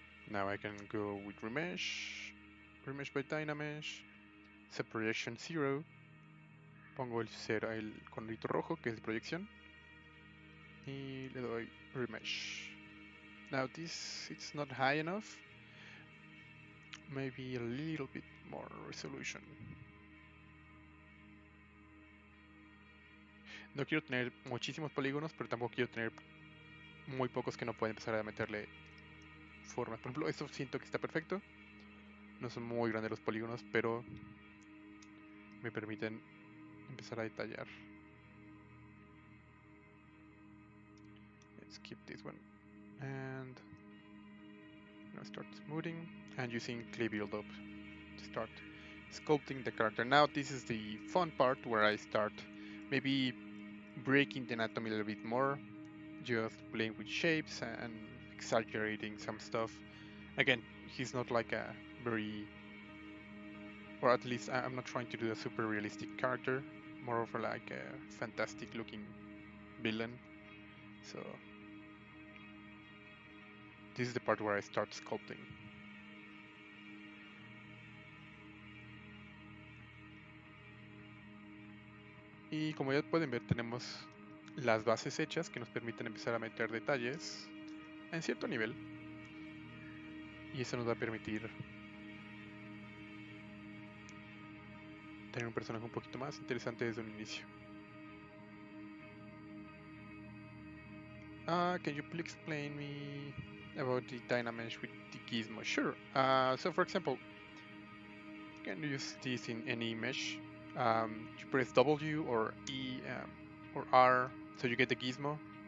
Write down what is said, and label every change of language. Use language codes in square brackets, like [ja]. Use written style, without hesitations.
[en] Now I can go with Remesh, Remesh by Dynamesh, set projection 0, [es] pongo el cuadrito rojo que es de proyección y le doy Remesh. [en] Now this it's not high enough, maybe a little bit more resolution. [es] No quiero tener muchísimos polígonos, pero tampoco quiero tener muy pocos que no pueden empezar a meterle formas. Por ejemplo, esto siento que está perfecto. No son muy grandes los polígonos, pero me permiten empezar a detallar. [en] Let's keep this one. And I'm gonna start smoothing and using clay build-up to start sculpting the character. Now this is the fun part where I start maybe breaking the anatomy a little bit more, just playing with shapes and exaggerating some stuff. Again, he's not like a very, or at least I'm not trying to do a super realistic character, more of like a fantastic looking villain. So this is the part where I start sculpting. [es] Y como ya pueden ver, tenemos las bases hechas que nos permiten empezar a meter detalles en cierto nivel. Y eso nos va a permitir tener un personaje un poquito más interesante desde un inicio. [en] Can you please explain me about the Dynamesh with the gizmo? Sure. So for example, you can use this in any mesh. You press W or E or R, so you get the gizmo.